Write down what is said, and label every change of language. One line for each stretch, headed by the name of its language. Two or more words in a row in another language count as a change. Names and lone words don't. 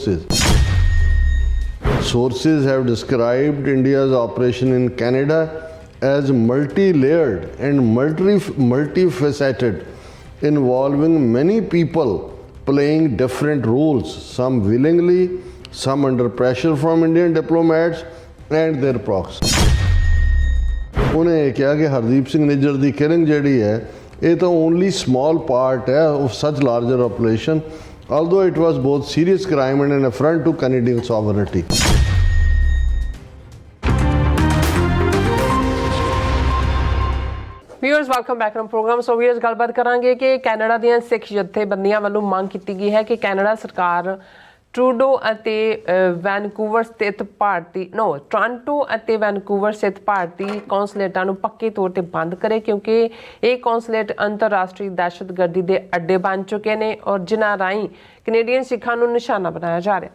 English: Sources have described India's operation in Canada as multi-layered and multifaceted, involving many people playing different roles, some willingly, some under pressure from Indian diplomats and their proxies.
Punjabi: ਉਨ੍ਹੇਂ ਕਹਾ ਕਿ ਹਰਦੀਪ ਸਿੰਘ ਨਿੱਜਰ ਦੀ
English: killing
Punjabi: ਜਿਹੜੀ ਹੈ ਇਹ ਤਾਂ
English: only small part ਹੈ of such larger operation, although it was both serious crime and an affront to Canadian sovereignty. Viewers welcome back to program.
Punjabi: ਸੋ ਵਿਊਅਰਸ ਗੱਲਬਾਤ ਕਰਾਂਗੇ ਕਿ ਕੈਨੇਡਾ ਦੀਆਂ ਸਿੱਖ ਜਥੇਬੰਦੀਆਂ ਵੱਲੋਂ ਮੰਗ ਕੀਤੀ ਗਈ ਹੈ ਕਿ ਕੈਨੇਡਾ ਸਰਕਾਰ ਟਰੂਡੋ ਅਤੇ ਵੈਨਕੂਵਰ ਸਥਿਤ ਟੋਰਾਂਟੋ ਅਤੇ ਵੈਨਕੂਵਰ ਸਥਿਤ ਭਾਰਤੀ ਕੌਂਸਲੇਟਾਂ ਨੂੰ ਪੱਕੇ ਤੌਰ ਤੇ ਬੰਦ ਕਰੇ, ਕਿਉਂਕਿ ਇਹ ਕੌਂਸਲੇਟ ਅੰਤਰਰਾਸ਼ਟਰੀ ਦਹਿਸ਼ਤਗਰਦੀ ਦੇ ਅੱਡੇ ਬਣ ਚੁੱਕੇ ਨੇ ਔਰ ਜਿਨ੍ਹਾਂ ਰਾਹੀਂ ਕੈਨੇਡੀਅਨ ਸਿੱਖਾਂ ਨੂੰ ਨਿਸ਼ਾਨਾ ਬਣਾਇਆ ਜਾ ਰਿਹਾ।